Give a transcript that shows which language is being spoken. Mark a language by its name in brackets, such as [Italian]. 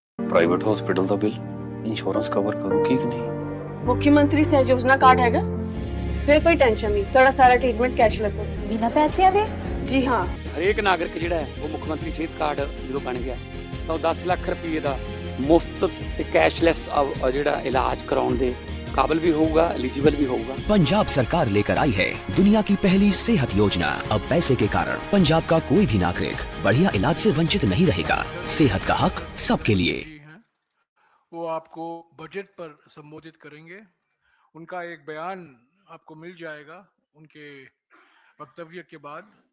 [Punjabi] Private hospital ਦਾ bill insurance cover ਕਰੂਗੀ ਕਿ ਨਹੀਂ? [Hindi] मुख्यमंत्री सहज योजना कार्ड हैगा, फिर कोई टेंशन नहीं, थोड़ा सारा ट्रीटमेंट कैशलेस है। [Punjabi] बिना पैसिਆਂ ਦੇ? [Hindi] जी हाँ, [Punjabi] ਹਰੇਕ ਨਾਗਰਿਕ ਜਿਹੜਾ ਹੈ ਉਹ ਮੁੱਖ ਮੰਤਰੀ ਸਿਹਤ ਕਾਰਡ ਜਦੋਂ ਬਣ ਗਿਆ ਤਾਂ ਉਹ 10 ਲੱਖ ਰੁਪਏ ਦਾ ਮੁਫਤ ਤੇ ਕੈਸ਼ਲੈਸ ਜਿਹੜਾ ਇਲਾਜ ਕਰਾਉਣ ਦੇ [Hindi] काबिल भी होगा, एलिजिबल भी होगा। पंजाब सरकार लेकर आई है दुनिया की पहली सेहत योजना। अब पैसे के कारण पंजाब का कोई भी नागरिक बढ़िया इलाज से वंचित नहीं रहेगा। सेहत का हक सबके लिए। वो आपको बजट पर संबोधित करेंगे। उनका एक बयान आपको मिल जाएगा उनके वक्तव्य के बाद।